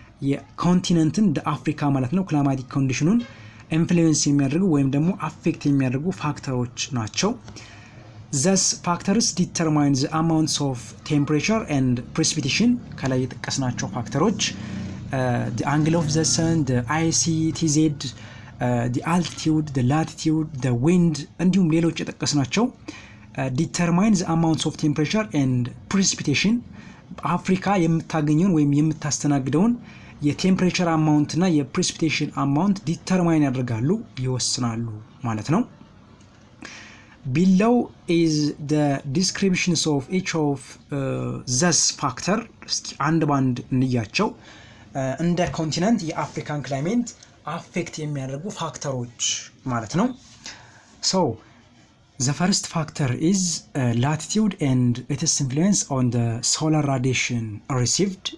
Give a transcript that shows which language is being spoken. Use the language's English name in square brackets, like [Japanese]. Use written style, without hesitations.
[Amharic] የኮንቲነንትን እንደ አፍሪካ ማለት ነው ክላይማቲክ ኮንዲሽኑን ኢንፍሉዌንስ የሚያደርጉ ወይም ደግሞ አፌክት የሚያደርጉ ፋክተሮች ናቸው። [English] Thus factors determine the amounts of temperature and precipitation. [Amharic] ከላይ የጠቀስናቸው ፋክተሮች [English] the angle of the sun, the ITCZ, the altitude, the latitude, the wind [Amharic] እንዲሁም ሌሎች የጠቀስናቸው [English] determine the amounts of temperature and precipitation. [Amharic] አፍሪካ የምታገኘውን ወይም የምታስተናግደውን የቴምፕሬቸር አማውንት እና የፕሬሲፒቴሽን አማውንት ዲተርማይን ያደርጋሉ፣ ይወስናሉ ማለት ነው። [English] Below is the descriptions of each of this factor. [Amharic] እስኪ አንድ ባንድ እንያቸው። እንደ ኮንቲነንት የአፍሪካን ክላይሜት አፌክት የሚያደርጉ ፋክተሮች ማለት ነው። [English] So the first factor is latitude and its influence on the solar radiation received.